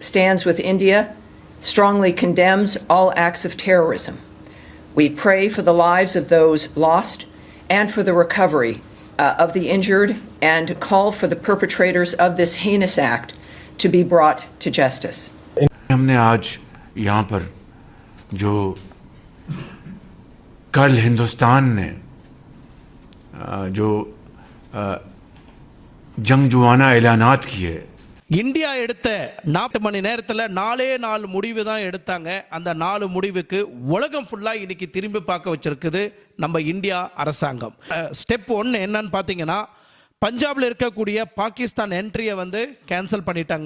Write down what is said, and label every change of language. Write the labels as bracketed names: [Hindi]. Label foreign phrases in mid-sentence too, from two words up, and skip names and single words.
[English] stands with India, strongly condemns all acts of terrorism. We pray for the lives of those lost and for the recovery of the injured and call for the perpetrators of this heinous act to be brought to justice. [Urdu] ہم نے آج یہاں پر جو کل ہندوستان نے جو جنگجویانہ اعلانات کیے [Tamil] இந்தியா எடுத்த 40 மணி நேரத்தில் 4 முடிவு தான் எடுத்தாங்க. அந்த 4 முடிவுக்கு உலகம் ஃபுல்லாக இன்னைக்கு திரும்பி பார்க்க வச்சிருக்குது நம்ம இந்தியா அரசாங்கம். ஸ்டெப் 1 என்னன்னு பார்த்தீங்கன்னா, பஞ்சாபில் இருக்கக்கூடிய பாகிஸ்தான் என்ட்ரியை வந்து கேன்சல் பண்ணிட்டாங்க.